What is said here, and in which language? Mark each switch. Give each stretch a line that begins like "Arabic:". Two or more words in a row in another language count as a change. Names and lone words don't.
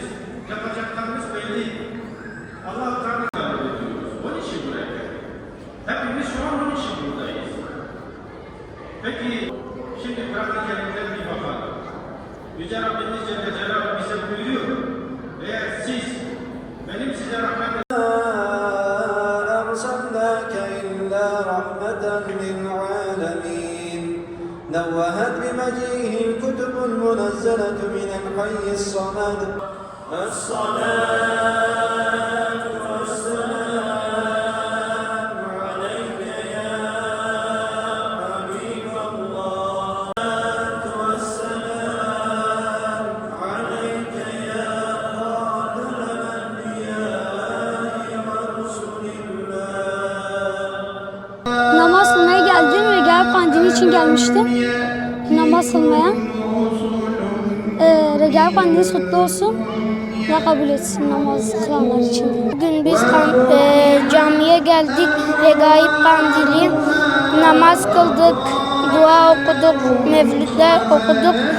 Turkish: Yapacaklarımız belli. Allah Teala ediyoruz. Onun için buraya geldik. Hepimiz şu an onun için buradayız. Peki, şimdi Kur'an-ı Kerim'den bir bakalım. Yüce Rabbimiz
Arabic: جل جلاله
Turkish: bize buyuruyor. Eğer siz benim size rahmet
Arabic: نوهت بمجيئه الكتب المنزلة من الحي الصمد الصلاة والسلام عليك يا حبيب الله الصلاة والسلام عليك يا خاتم الأنبياء ورسل الله.
Turkish: Namaz kılmaya geldim ve Regaib Kandili için gelmiştim. Namaz kılmaya. Regaib Kandili kutlu olsun ve kabul etsin namaz kılanlar için. Bugün biz camiye geldik. Regaib Kandili namaz kıldık, dua okuduk, mevlütler okuduk.